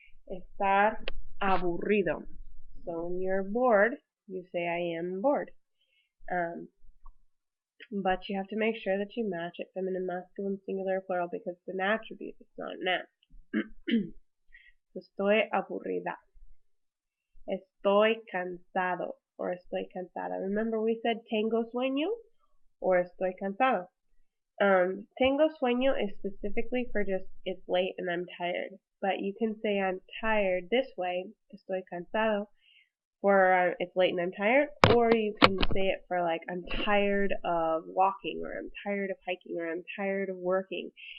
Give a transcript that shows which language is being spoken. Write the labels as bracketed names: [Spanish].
[Spanish] Estar aburrido. [English] So when you're bored, you say I am bored. But you have to make sure that you match it feminine, masculine, singular, plural because it's an attribute, it's not a noun. [Spanish] Estoy aburrida. Estoy cansado or estoy cansada. [English] Remember we said [Spanish] tengo sueño or estoy cansado. Tengo sueño [English] is specifically for just it's late and I'm tired. But you can say I'm tired this way, [Spanish] estoy cansado, [English] for it's late and I'm tired, or you can say it for like I'm tired of walking, or I'm tired of hiking, or I'm tired of working.